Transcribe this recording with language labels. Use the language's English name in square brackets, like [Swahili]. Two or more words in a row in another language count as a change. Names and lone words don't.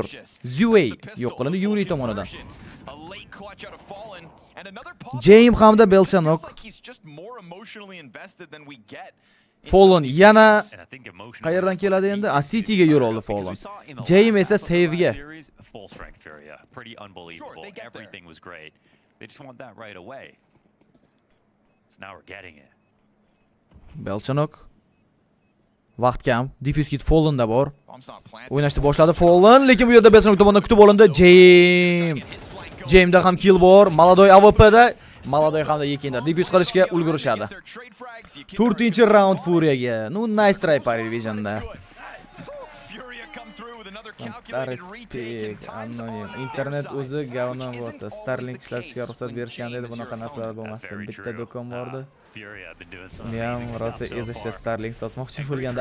[Uzbek] Zuwei yo'q qilindi Yuri tomonidan. James hamda Belchanok. Fallen yana qayerdan keladi endi? City'ga yo'l oldi Fallen. James esa save'ga. [English] Full strength Furia, pretty unbelievable. Everything was great. They just want that right away. So now we're getting it. [Uzbek] Belchanok Vaqt kam. Diffuse kit Fallen'da bor. O'ynashni boshladi Fallen, lekin bu yerda Belchanok tomonidan kutib olindi. Jame'da ham kill bor. Malodoy AWP'da. Malodoy hamda Yekinlar diffuse qilishga ulgurishadi. 4-raund Furiyaga. Nu [English] nice try [Uzbek] Parivisionda. Anonim. Internet o'zi gavnon bo'ldi. Starlink ishlatishga ruxsat berishgan edi, bunaqa narsalar bo'lmasdi. Bitta do'kon bordi. Men rosa ezishda Starlink sotmoqchi bo'lganda.